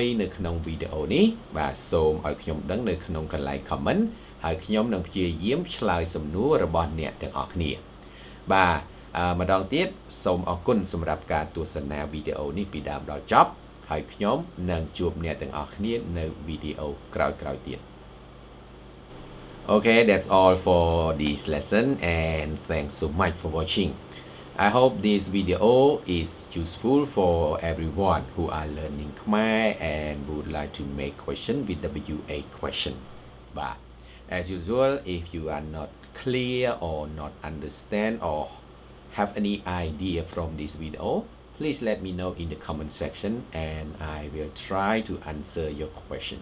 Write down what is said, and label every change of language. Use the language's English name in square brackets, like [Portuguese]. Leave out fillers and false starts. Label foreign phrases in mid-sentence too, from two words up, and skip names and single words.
[Khmer] នៅក្នុងវីដេអូនេះបាទសូមឲ្យខ្ញុំដឹងនៅក្នុងកន្លែង comment ហើយខ្ញុំនឹងព្យាយាមឆ្លើយសំណួររបស់អ្នកទាំងអស់គ្នាបាទម្ដងទៀតសូមអរគុណសម្រាប់ការទស្សនាវីដេអូនេះពីដើមដល់ចប់ហើយខ្ញុំនឹងជួបអ្នកទាំងអស់គ្នានៅវីដេអូក្រោយៗទៀត [English] Okay, that's all for this lesson and thanks so much for watching. I hope this video is useful for everyone who are learning Khmer and would like to make question with WA question. But as usual, if you are not clear or not understand or have any idea from this video, please let me know in the comment section and I will try to answer your question.